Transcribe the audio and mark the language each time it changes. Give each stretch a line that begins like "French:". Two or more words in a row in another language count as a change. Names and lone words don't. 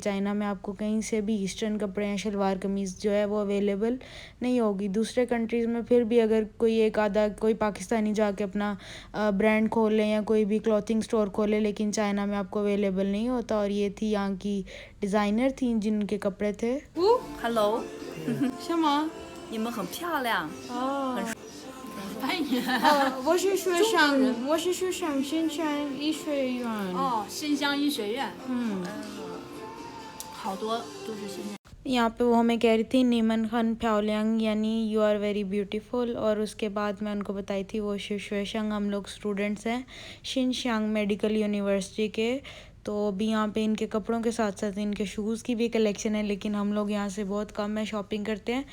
Urdu: چائنہ میں آپ کو کہیں سے بھی ایسٹرن کپڑے یا شلوار قمیض جو ہے وہ اویلیبل نہیں ہوگی. دوسرے کنٹریز میں پھر بھی اگر کوئی ایک آدھا کوئی پاکستانی جا کے اپنا برانڈ کھول لے یا کوئی بھی
English: clothing store
Urdu: کھولے، لیکن چائنہ میں آپ کو اویلیبل نہیں ہوتا. اور یہ تھی یہاں کی ڈیزائنر تھی جن کے کپڑے تھے.
Chinese: Hello，什么？你们很漂亮。哦，欢迎。我是学上新川医学院。哦，新乡医学院。好多都是现在。
Urdu: یہاں پہ وہ ہمیں کہہ رہی تھی
Chinese: 你们很漂亮
Urdu: یعنی
English: you are very beautiful.
Urdu: اور اس کے بعد میں ان کو بتائی تھی وہ شیشوئےشنگ، ہم لوگ اسٹوڈنٹس ہیں شنشانگ میڈیکل یونیورسٹی کے. تو ابھی یہاں پہ ان کے کپڑوں کے ساتھ ساتھ ان کے شوز کی بھی کلیکشن ہے، لیکن ہم لوگ یہاں سے بہت کم میں شاپنگ کرتے ہیں.